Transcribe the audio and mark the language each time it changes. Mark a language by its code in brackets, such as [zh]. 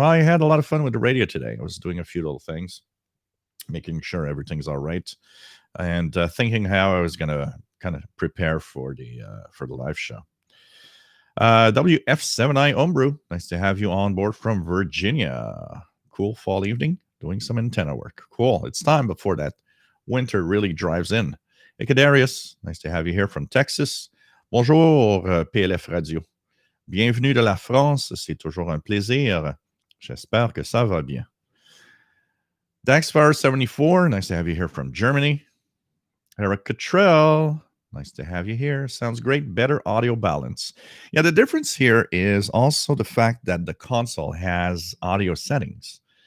[en] I had a lot of fun with the radio today. I was doing a few little things, making sure everything's all right, and thinking how I was going to kind of prepare for the live show. WF7I Homebrew, nice to have you on board from Virginia. Cool fall evening, doing some antenna work. Cool. It's time before that winter really drives in. Ecadarius, nice to have you here from Texas. [fr] Bonjour, PLF Radio. Bienvenue de la France, c'est toujours un plaisir. J'espère que ça va bien. [en] Daxfire74, nice to have you here from Germany. Eric Cottrell, nice to have you here. Sounds great. Better audio balance. Yeah, the difference here is also the fact that the console has audio settings.